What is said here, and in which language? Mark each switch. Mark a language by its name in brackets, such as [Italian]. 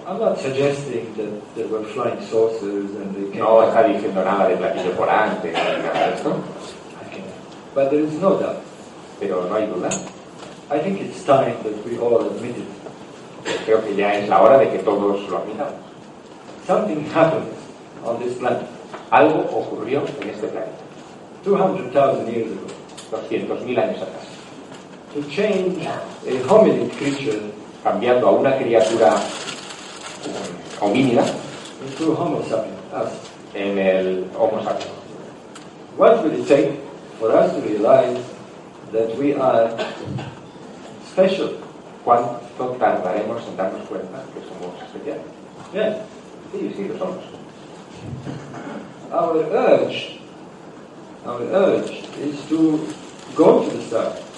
[English] I'm not suggesting that there were flying saucers and they came. [Spanish] No está diciendo nada de platillo volante, nada de esto. [English] Okay. But there is no doubt. [Spanish] Pero no hay duda. [English] I think it's time that we all admit it. [Spanish] Creo que ya es la hora de que todos lo admitamos. [English] Something happened on this planet. [Spanish] Algo ocurrió en este planeta. [English] 200,000 years ago. [Spanish] 200,000 años atrás. [English] To change a hominid creature. [Spanish] Cambiando a una criatura homínida en el Homo sapiens. [English] What will it take for us to realize that we are special? [Spanish] ¿Cuánto tardaremos en darnos cuenta que somos especiales? [English] Yes. [Spanish] Sí, lo somos. [English] Our urge is to go to the star.